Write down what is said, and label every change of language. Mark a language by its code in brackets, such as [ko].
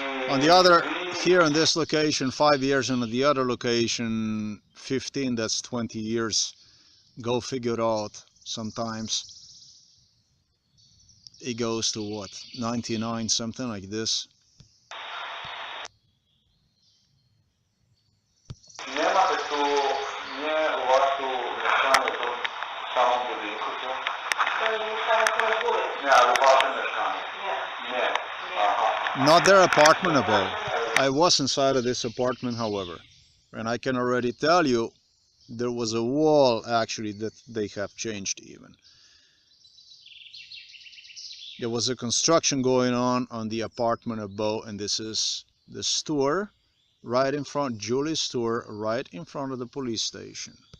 [en] On the other, here on this location, 5 years, and on the other location, 15, that's 20 years. Go figure out. Sometimes it goes to what, 99, something like this. [pl] Nie ma tu, nie u was tu mieszkanie to w samym budynku, co? To jest mieszkanie z góry. Nie, ale wasze mieszkanie. Nie. Nie. Aha. [en] Not their apartment above. I was inside of this apartment, however, and I can already tell you there was a wall actually that they have changed even. There was a construction going on the apartment above, and this is the store right in front, Julie's store, right in front of the police station.